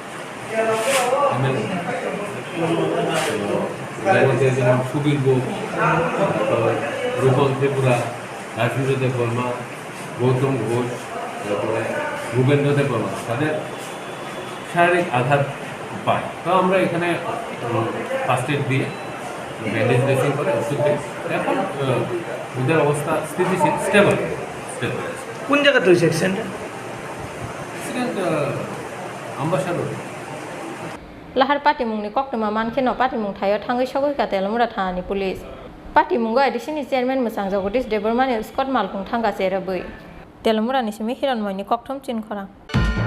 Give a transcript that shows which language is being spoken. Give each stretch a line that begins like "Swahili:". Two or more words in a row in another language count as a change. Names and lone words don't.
Bangla: এদের মধ্যে যেমন সুবীর গোপ রূপল ত্রিপুরা রাজেন্দ্র দেব বর্মা গৌতম ঘোষ তারপরে ভূপেন্দ্র দেব বর্মা তাদের শারীরিক আঘাত পায় তো আমরা এখানে
English: first aid
Bangla: দিয়ে
English: bandage dressing
Bangla: করে ওষুধ দিই এখন ওদের অবস্থা স্থিতিশীল স্টেবল কোন জায়গাতে হয়েছে অ্যাক্সিডেন্ট আম্বাসাডর
Kok Borok: lahar party mungni koktuma mankheno party mung thayo thangai sogoi ka telomura thani police party mungo edisini chairman Musang Jagadish Debarmani Scott Malkhong thanga serabui telomura ni simi hiran moini kokthom chin khora